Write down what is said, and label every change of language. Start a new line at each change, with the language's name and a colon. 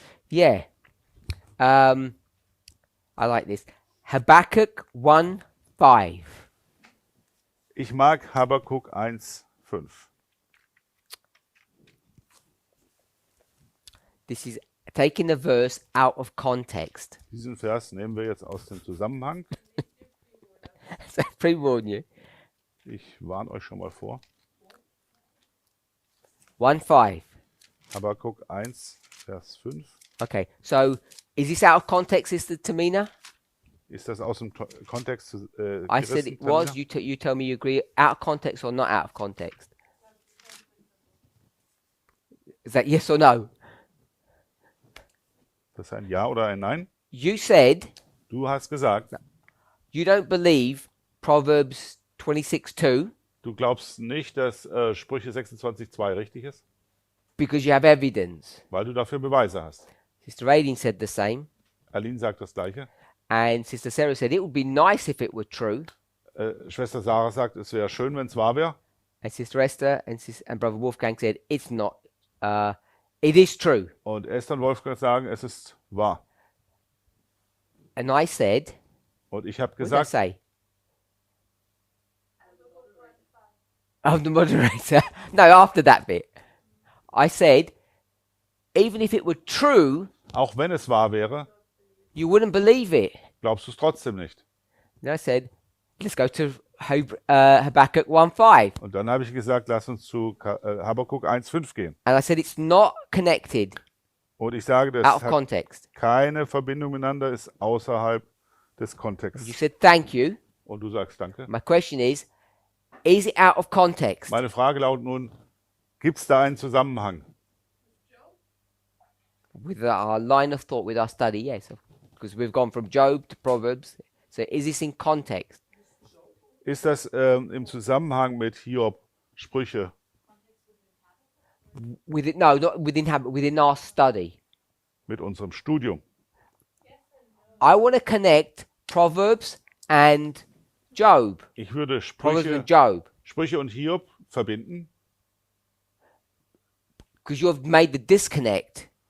English: Yeah. I like this. Habakkuk 1:5.
German: Ich mag Habakuk 1,5.
English: This is taking the verse out of context.
German: Diesen Vers nehmen wir jetzt aus dem Zusammenhang.
English: So pre-warn you.
German: Ich warne euch schon mal vor.
English: 1:5.
German: Habakuk 1, Vers 5.
English: Okay, so is this out of context, Sister Tamina?
German: Ist das aus dem Kontext
English: I said it was. Tamina? You tell me you agree. Out of context or not out of context? Is that yes or no?
German: Das ist ein Ja oder ein Nein?
English: You said
German: Du hast gesagt,
English: you don't believe Proverbs 26:2
German: du glaubst nicht, dass Sprüche 26,2 richtig ist,
English: because you have evidence.
German: weil du dafür Beweise hast.
English: Sister Aideen said the same,
German: Aline sagt das Gleiche.
English: and Sister Sarah said it would be nice if it were true.
German: Schwester Sarah sagt, es wäre schön, wenn es wahr wäre.
English: And Sister Esther and Brother Wolfgang said it's not. It is true.
German: Und Esther und Wolfgang sagen, es ist wahr.
English: And I said,
German: Und ich habe
English: what did I
German: gesagt,
English: say? I'm the moderator. No, after that bit. I said, even if it were true,
German: auch wenn es wahr wäre,
English: you wouldn't believe it.
German: glaubst du es trotzdem nicht.
English: And I said, let's go to Habakkuk 1:5.
German: Und dann habe ich gesagt, lass uns zu Habakuk 1,5 gehen.
English: And I said, it's not connected,
German: Und ich sage, das
English: out of
German: hat
English: context.
German: keine Verbindung miteinander, ist außerhalb des
English: You
German: Kontexts.
English: said, thank you.
German: Und du sagst Danke.
English: My question is it out of context?
German: Meine Frage lautet nun, gibt es da einen Zusammenhang?
English: With our line of thought, with our study, yes. Because we've gone from Job to Proverbs. So is this in context?
German: Ist das im Zusammenhang mit Hiob, Sprüche?
English: No, not within our study.
German: Mit unserem Studium?
English: I want to connect Proverbs and Job.
German: Ich würde
English: Proverbs and Job.
German: Sprüche und Hiob verbinden,
English: Because you have made the disconnect.